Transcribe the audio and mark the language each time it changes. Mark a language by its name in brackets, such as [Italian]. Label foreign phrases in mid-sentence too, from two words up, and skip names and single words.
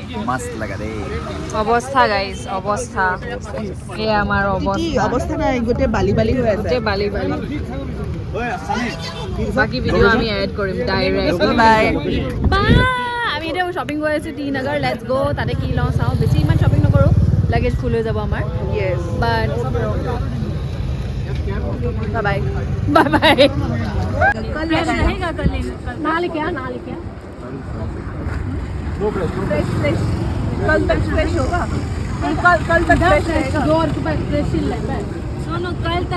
[Hindi] मस्त लगा रे [Assamese] অৱস্থা গাইজ অৱস্থা এই আমাৰ অৱস্থা অৱস্থা নাই গোটেই বালি বালি হৈ আছে গোটেই বালি বাকী ভিডিঅ' আমি এড কৰিম ডাইৰেক্ট বাই আমি এতিয়া শ্বপিং কৰি আছোঁ টি নগৰ [English] let's go' [Assamese] তাতে কি লওঁ চাওঁ বেছি ইমান শ্বপিং নকৰোঁ [English] luggage full [Assamese] হৈ যাব আমাৰ য়েছ বাট বাই [English] bye bye [Hindi] कल तक फ्रेश होगा कल तक फ्रेश रहेगा सुनो कल तक